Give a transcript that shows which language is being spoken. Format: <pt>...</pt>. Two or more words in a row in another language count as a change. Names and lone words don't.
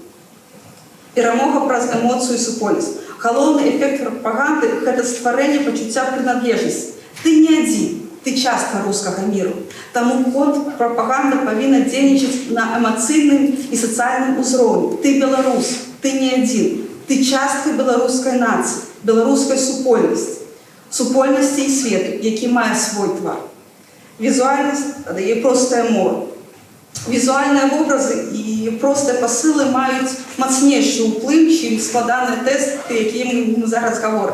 <uk>Перемога праз емоцію і супольність. Головний ефект пропаганди – це створення почуття приналежності. Ти не один, ти частка руського миру. Тому контрпропаганда повинна діяти на емоційному і соціальному узровні. Ти білорус, ти не один,</uk> <be>Ты частка беларускай нацыі, беларускай супольнасці і свету, які мае свой твар. Візуальнасць і простая мова. Візуальныя вобразы і простыя пасылы маюць мацнейшы ўплыў, чым складаныя тэсты, якія мы зараз гаворым.</be>